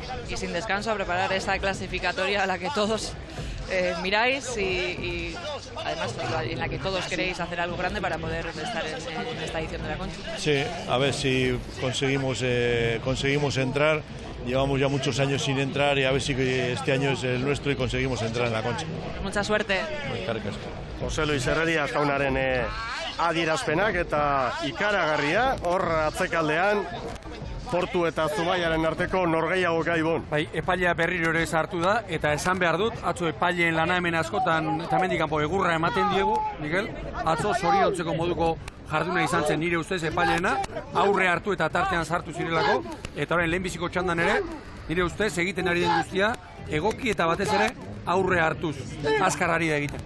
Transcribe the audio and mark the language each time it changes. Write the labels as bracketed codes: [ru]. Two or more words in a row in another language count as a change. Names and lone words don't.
[es] Y sin descanso a preparar esta clasificatoria a la que todos miráis y además en la que todos queréis hacer algo grande para poder estar en esta edición de la Concha. Sí, a ver si conseguimos entrar. Llevamos ya muchos años sin entrar y a ver si este año es el nuestro y conseguimos entrar en la Concha. Mucha suerte. [eu] José Luis Herrerías jaunaren adierazpenak eta ikaragarria, hor atzekaldean Portu eta Zumaiaren arteko norgehiago gaibon. Bai, epailea berriro ere sartu da, eta esan behar dut, atzo epaileen lana hemen askotan, eta hemendik kanpo egurra ematen diegu, Miguel, atzo zoriontzeko moduko jarduna izan zen nire ustez epaileena, aurre hartu eta tartean sartu zirelako, eta orain lehenbiziko txandan ere, nire ustez egiten ari den guztia, egoki eta batez ere aurre hartuz, azkarrari da egiten.